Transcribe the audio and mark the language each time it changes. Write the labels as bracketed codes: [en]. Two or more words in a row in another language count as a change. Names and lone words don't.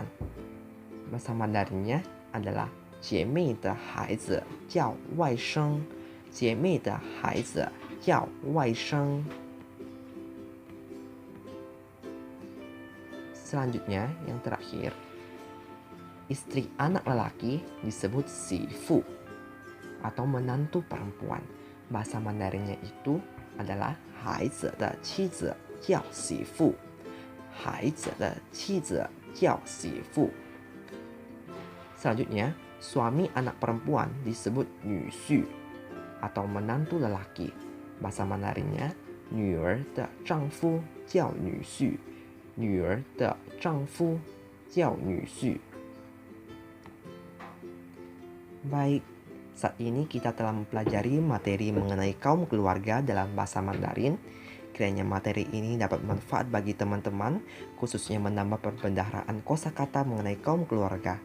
[id] Bahasa Mandarinnya adalah [zh] 姐妹的孩子叫外甥. 姐妹的孩子叫外甥. [id] Selanjutnya, yang terakhir, istri anak lelaki disebut sifu atau menantu perempuan. Bahasa Mandarinnya itu adalah [zh] 孩子的妻子叫媳妇. 孩子的妻子叫媳妇. [id] Selanjutnya, suami anak perempuan disebut 女婿 atau menantu lelaki. Bahasa Mandarinnya, [zh] 女儿的丈夫叫女婿. 女儿的丈夫叫女婿. [id] Baik, saat ini kita telah mempelajari materi mengenai kaum keluarga dalam bahasa Mandarin. Kiranya materi ini dapat bermanfaat bagi teman-teman, khususnya menambah perbendaharaan kosakata mengenai kaum keluarga.